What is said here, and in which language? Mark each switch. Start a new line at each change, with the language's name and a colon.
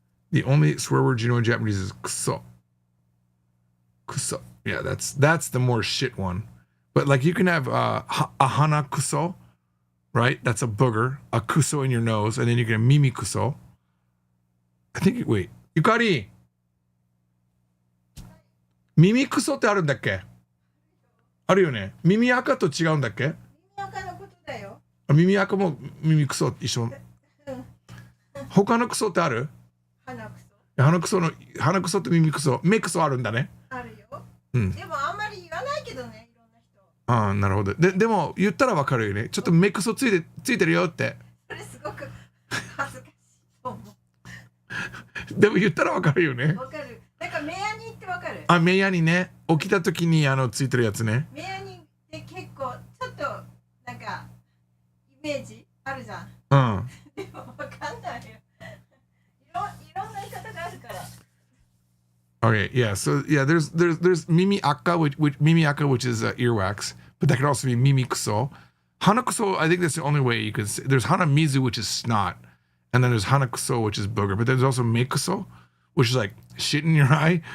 English: The only swear word you know in Japanese is kuso. Kuso. Yeah, that's the more shit one. But like you can have a hana kuso, right? That's a booger, a kuso in your nose, and then you can have mimi kuso. I think, wait, Yukari!
Japanese: Mimi kuso ってあるんだっけ？あるよね。耳垢と違うんだっけ？耳垢のことだよ。耳垢も耳クソ一緒。他のクソってある？鼻くそと耳くそ、目くそあるんだね。あるよ。うん。でもあんまり言わないけどね、いろんな人。ああ、なるほど。でも言ったらわかるよね。ちょっと目くそついてるよって。それすごく恥ずかしいと思う。でも言ったらわかるよね。わかる。なんか目やにってわかる？あ、目やにね。起きた時についてるやつね。目やにって結構ちょっとなんかイメージあるじゃん。うん。でもわかんないよ。いろんな言い方があるから。
English: Okay, yeah. So yeah, there's mimi akka, which is earwax, but that could also be mimi kuso. Hanakuso, I think that's the only way you could say. There's hanamizu, which is snot, and then there's hanakuso, which is booger. But there's also meikuso, which is like shit in your eye.